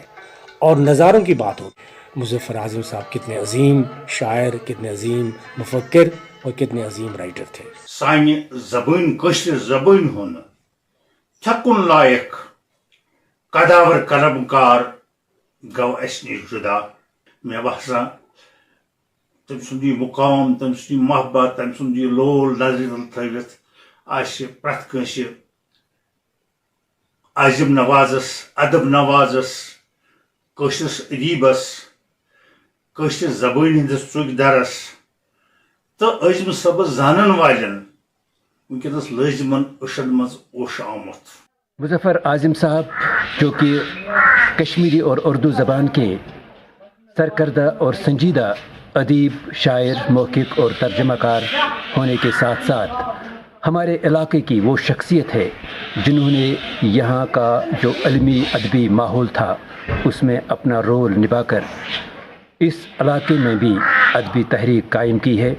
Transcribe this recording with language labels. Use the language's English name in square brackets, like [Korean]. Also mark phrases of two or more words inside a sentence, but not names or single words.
[Urdu] اور نظاروں کی بات ہو، مظفر اعظم صاحب کتنے عظیم شاعر، کتنے عظیم مفکر اور کتنے عظیم رائٹر تھے. [Kashmiri] सानी ज़बान कश्मीर ज़बान होना छकुन लायक कदावर कलमकार गौ अस निश जुदा। मे बसा तम सुंद मुकाम, तम सुंद मोहब्बत, तम सुंद लोल नजर थवित प्रत कंस आजिम नवाजस, अदब नवाजस, कश्मीर अदीबस, कश्मीर ज़बान हंदिस चुकदरस तो अजम सबस जानन वालन वनकस लाजिमन अशद मज ओश आमत। [Urdu] مظفر اعظم صاحب جو کہ کشمیری اور اردو زبان کے سرکردہ اور سنجیدہ ادیب، شاعر، موکھک اور ترجمہ کار ہونے کے ساتھ ساتھ ہمارے علاقے کی وہ شخصیت ہے جنہوں نے یہاں کا جو علمی ادبی ماحول تھا اس میں اپنا رول نبھا کر اس علاقے میں بھی ادبی تحریک قائم کی ہے.